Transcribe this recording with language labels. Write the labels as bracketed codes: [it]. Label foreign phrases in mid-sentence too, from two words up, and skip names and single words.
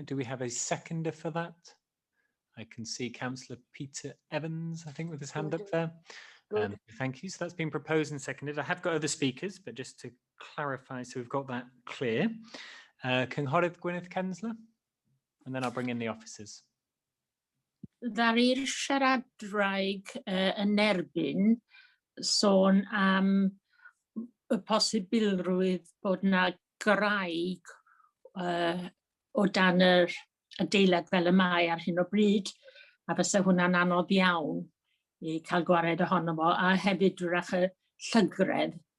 [en] Do we have a seconder for that? I can see Councillor Peter Evans, I think, with his hand up there. Thank you. So that's been proposed and seconded. I have got other speakers, but just to clarify, so we've got that clear. [cy] Cynghorydd Gwyneth Kensler, [en] and then I'll bring in the officers. [cy] Ddaru'r siaradwraig yn erbyn sôn am y posibilrwydd bod na graig o dan yr adeilad fel y mae ar hyn o bryd, a fysa hwnna'n anodd iawn I cael gwared ohono fo, a hefyd wrach y llygredd.